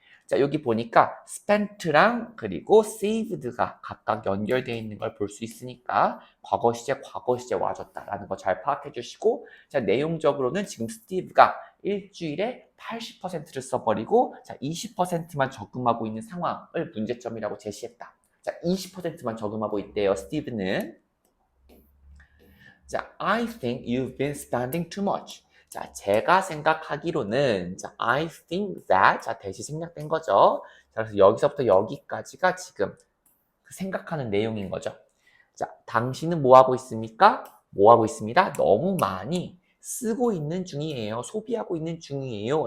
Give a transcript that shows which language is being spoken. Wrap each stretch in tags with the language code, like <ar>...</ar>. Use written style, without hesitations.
<ko>자, 여기 보니까 spent랑 그리고 saved가 각각 연결되어 있는 걸 볼 수 있으니까 과거 시제 와줬다라는 거 잘 파악해 주시고, 자, 내용적으로는 지금 스티브가 일주일에 80%를 써버리고, 자, 20%만 저금하고 있는 상황을 문제점이라고 제시했다. 자, 20%만 저금하고 있대요, 스티브는.</ko> <en>자, I think you've been spending too much.</en> <ko>자, 제가 생각하기로는, 자,</ko> <en>I think that,</en> <ko>자, 대시 생략된 거죠. 자, 그래서 여기서부터 여기까지가 지금 그 생각하는 내용인 거죠. 자, 당신은 뭐 하고 있습니까? 뭐 하고 있습니다? 너무 많이 쓰고 있는 중이에요. 소비하고 있는 중이에요.</ko>